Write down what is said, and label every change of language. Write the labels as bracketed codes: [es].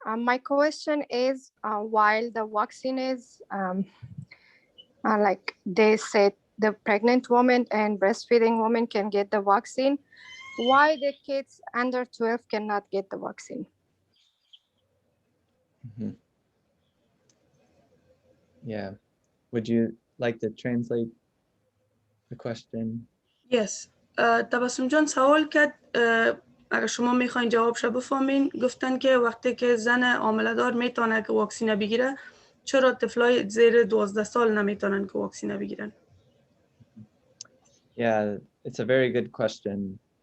[en] My question is, while the vaccine is, like they said, the pregnant woman and breastfeeding woman can get the vaccine, why the kids under 12 cannot get the vaccine? Mm-hmm. Yeah. Would you like to translate the question? Yes. [fa] تبسم جان سوال کرد اگر شما میخواین جوابش بفهمین. گفتن که وقتی که زن حامله‌دار میتونه که واکسینه بگیره، چرا طفلای زیر 12 سال نمیتونن که واکسینه بگیرن؟ [en] Yeah, it's a very good question.